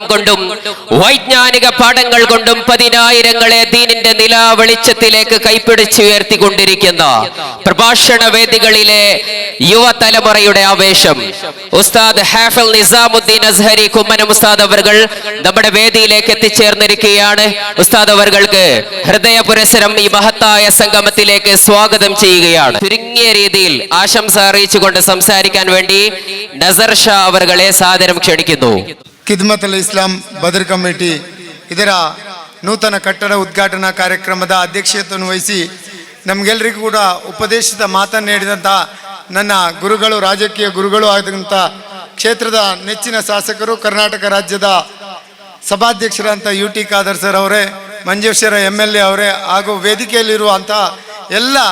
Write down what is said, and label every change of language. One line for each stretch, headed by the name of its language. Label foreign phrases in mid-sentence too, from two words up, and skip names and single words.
Malayalam: കൊണ്ടും വൈജ്ഞാനിക പാഠങ്ങൾ കൊണ്ടും പതിനായിരങ്ങളെ ദീനിന്റെ നിലാ വെളിച്ചത്തിലേക്ക് കൈപ്പിടിച്ചുയർത്തിക്കൊണ്ടിരിക്കുന്ന പ്രഭാഷണ വേദികളിലെ യുവതലമുറയുടെ ആവേശം ഉസ്താദ് ഹാഫിൽ നിസാമുദ്ദീൻ അസ്ഹരി കുമ്മനം ഉസ്താദ് അവർകൾ നമ്മുടെ വേദിയിലേക്ക് എത്തിച്ചേർന്നിരിക്കുകയാണ്. ഉസ്താദ് അവർകൾക്ക് ഹൃദയ പുരസ്സരം ഈ മഹത്തായ സംഗമത്തിലേക്ക് സ്വാഗതം ചെയ്യുകയാണ്. ചുരുങ്ങിയ രീതിയിൽ ആശംസ അറിയിച്ചുകൊണ്ട് സംസാരിക്കാൻ വേണ്ടി നസർ ഷാ അവർകളെ സാദരം ക്ഷണിക്കുന്നു.
Kannada: ಖಿದ್ಮತ್ ಅಲ್ ಇಸ್ಲಾಂ ಬದರ್ ಕಮಿಟಿ ಇದರ ನೂತನ ಕಟ್ಟಡ ಉದ್ಘಾಟನಾ ಕಾರ್ಯಕ್ರಮದ ಅಧ್ಯಕ್ಷತೆಯನ್ನು ವಹಿಸಿ ನಮಗೆಲ್ಲರಿಗೂ ಕೂಡ ಉಪದೇಶದ ಮಾತನ್ನು ನೀಡಿದಂಥ ನನ್ನ ಗುರುಗಳು, ರಾಜಕೀಯ ಗುರುಗಳು ಆದಂಥ ಕ್ಷೇತ್ರದ ನೆಚ್ಚಿನ ಶಾಸಕರು, ಕರ್ನಾಟಕ ರಾಜ್ಯದ ಸಭಾಧ್ಯಕ್ಷರಂಥ UT ಖಾದರ್ ಸರ್ ಅವರೇ, ಮಂಜೇಶ್ವರ MLA ಅವರೇ ಹಾಗೂ ವೇದಿಕೆಯಲ್ಲಿರುವಂಥ ಎಲ್ಲ